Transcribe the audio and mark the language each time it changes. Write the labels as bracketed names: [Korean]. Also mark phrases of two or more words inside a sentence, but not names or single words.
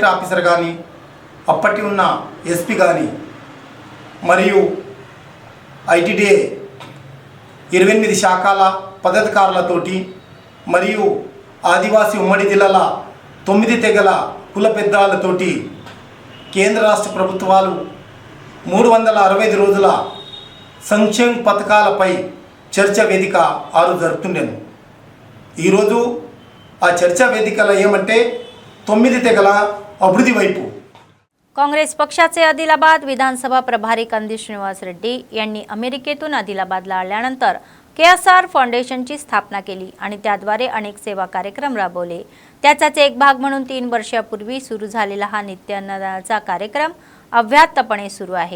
[Telugu] ఆఫీసర్ కానీ అప్పటి ఉన్న SP కానీ మరియు ITDA 28 శాఖల పదాధికారులతోటి మరియు ఆదివాసీ ఉమ్మడి జిల్లాల 9 తెగల కుల పెద్దలతోటి కేంద్ర రాష్ట్ర ప్రభుత్వాలు 365 రోజుల సంక్షేమ పథకాలపై చర్చ వేదిక ఆరు జరుపుతుండెను। ఈరోజు ఆ చర్చా వేదికలో ఏమంటే 9 తెగల అభివృద్ధి వైపు [Marathi] काँग्रेस पक्षाचे आदिलाबाद विधानसभा प्रभारी कंदी श्रीनिवास रेड्डी यांनी अमेरिकेतून आदिलाबादला आल्यानंतर KSR फाउंडेशनची स्थापना केली आणि त्याद्वारे अनेक सेवा कार्यक्रम राबवले। त्याचाच एक भाग म्हणून 3 वर्षापूर्वी सुरू झालेला हा नित्य अन्नदानाचा कार्यक्रम अव्याहतपणे सुरू आहे।